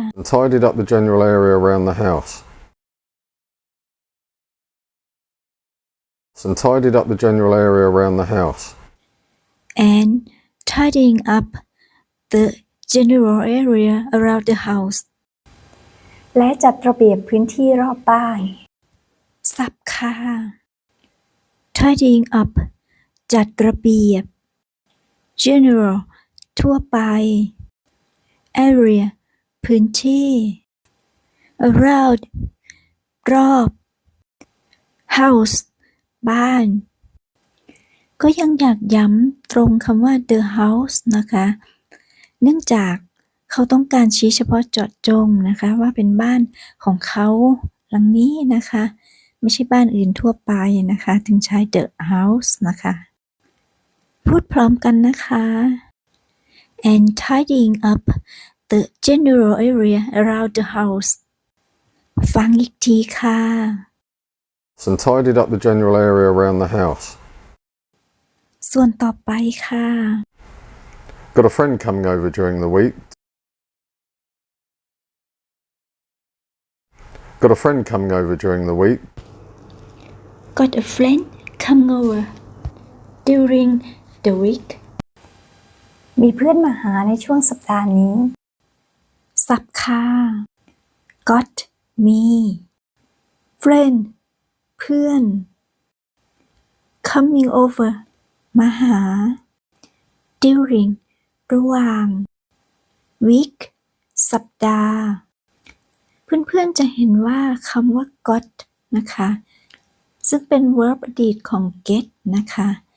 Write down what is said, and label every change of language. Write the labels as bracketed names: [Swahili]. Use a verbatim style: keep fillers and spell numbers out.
[English] and tidied up the general area around the house. And tidied up the general area around the house. and tidying up the general area around the house [Thai] และจัดระเบียบพื้นที่รอบบ้าน สับค่ะ tidying up จัดระเบียบ general ทั่วไป area พื้นที่ around รอบ house บ้านก็ยังอยากย้ำตรงคำว่า the house นะคะ เนื่องจากเขาต้องการชี้เฉพาะเจาะจงนะคะว่าเป็นบ้านของเขาหลังนี้นะคะไม่ใช่บ้านอื่นทั่วไปนะคะถึงใช้ the house นะคะพูดพร้อมกันนะคะ [English] and tidying up the general area around the house [Thai] ฟังอีกทีค่ะ [English] and tidied up the general area around the house. [Thai] ส่วนต่อไปค่ะ [English] Got a friend coming over during the week. Got a friend coming over during the week. Got a friend coming over during the week. [Thai] มีเพื่อนมาหาในช่วงสัปดาห์นี้ สับค่ะ Got มี friend เพื่อน coming over มาหา during ระหว่าง week สัปดาห์เพื่อนๆจะเห็นว่าคำว่า got นะคะซึ่งเป็น verb อดีตของ get นะคะ